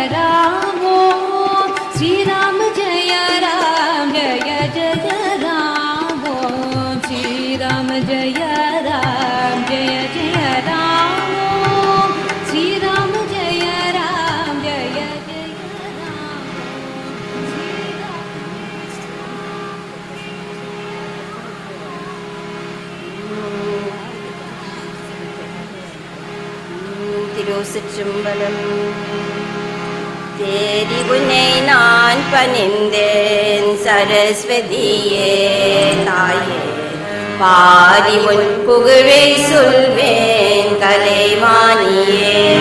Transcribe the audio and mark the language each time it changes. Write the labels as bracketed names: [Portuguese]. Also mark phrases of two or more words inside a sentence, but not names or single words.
[Sanskrit] राम ॐ श्री राम जय राम जय जय राम ॐ श्री राम जय राम जय जय राम ॐ श्री राम जय राम जय जय राम [Tamil] திருச்சிற்றம்பலம். தேடி உன்னை நான் பணிந்தேன் சரஸ்வதியே தாயே, பாடி உன் புகழை சொல்வேன் கலைவாணியே.